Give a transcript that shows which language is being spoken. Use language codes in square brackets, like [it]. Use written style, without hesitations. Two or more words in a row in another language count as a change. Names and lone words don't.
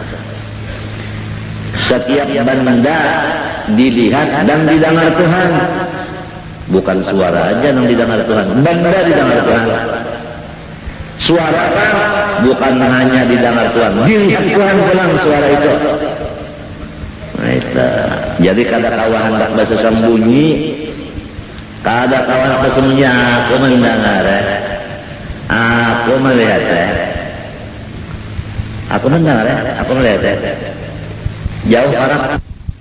[id] Setiap benda dilihat dan didengar Tuhan. Bukan suara aja yang didengar Tuhan. Benda didengar Tuhan. [bjn] Suara bukan hanya didengar Tuhan, dilihat Tuhan pulang suara itu. Nah itu. Jadi kada kawan hendak bersembunyi, kada kawan hendak bersembunyi. [id] Aku mendengar, aku melihat, aku mendengar, aku melihat. Jauh parah.